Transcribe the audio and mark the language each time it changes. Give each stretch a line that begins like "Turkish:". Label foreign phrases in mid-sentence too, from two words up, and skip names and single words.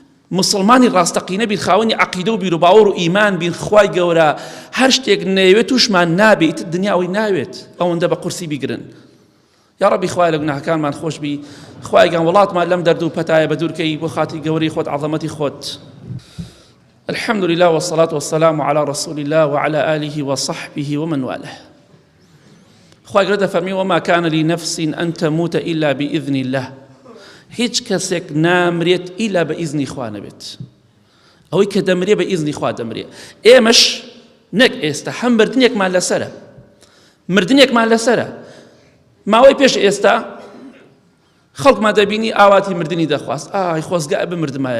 Central Kurdish: مسلمانی ڕاستەقینە بین، خاوەنی عەقیدە و بیر و باوەڕ و ئیمان بین، خوای گەورە هەر شتێک نەیەوێت توشمان نابێت، دنیاوی ناوێت ئەوەندە بە قورسی بیگرن. یا ڕەبی خوای لە گوناهەکانمان خۆش بی، خوای گەان وڵاتمان لەم دەرد و پەتایە بە دوورکەی بۆ خاتی گەورەی خۆت، عەظەمەتی خۆت.
Arabic: الحمد لله والصلاة والسلام على رسول الله وعلى آله وصحبه ومن والاه.
Central Kurdish: خوای گەورە دەفەرمی
Arabic: وما كان لنفس أن تموت إلا بإذن الله.
Central Kurdish: هیچ کەسێک نامرێت ئیلا بە ئیزنی خوا نەبێت، ئەوەی کە دەمرێ بە ئیزنی خوا دەمرێ. ئێمەش نەک ئێستا هەم مردنێکمان لەسەرە، مردنێکمان لەسەرە. ماوەی پێش ئێستا خەڵکمان دەبینی ئاواتی مردنی دەخواست، ئای خۆزگای بمردمایە.